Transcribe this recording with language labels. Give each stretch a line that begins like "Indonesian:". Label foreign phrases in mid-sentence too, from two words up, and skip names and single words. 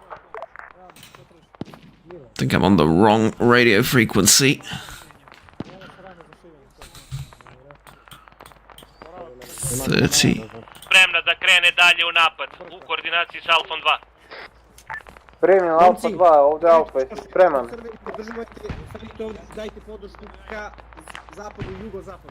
English: I think I'm on the wrong radio frequency.
Croatian: Spremna da krene dalje u napad, u koordinaciji s Alfom 2. Primljeno Alfa 2, ovdje Alfa, jesi spreman? Dajte podršku ka zapadu i jugozapadu.